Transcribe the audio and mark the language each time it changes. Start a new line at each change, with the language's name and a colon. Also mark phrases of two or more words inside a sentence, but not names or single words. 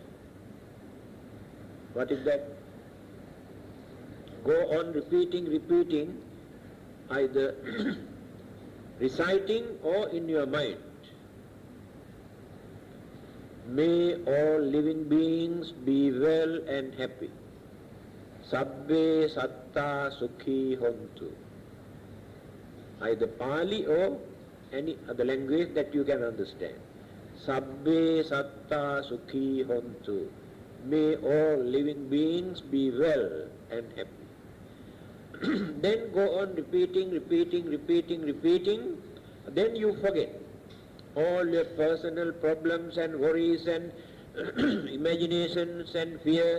English: What is that? Go on repeating, either reciting or in your mind. May all living beings be well and happy.
Pali: Sabbe satta sukhi hontu.
English: Either Pali or any other language that you can understand.
Pali: Sabbe satta sukhi hontu.
English: May all living beings be well and happy. Then go on repeating. Then you forget all your personal problems and worries and imaginations and fear.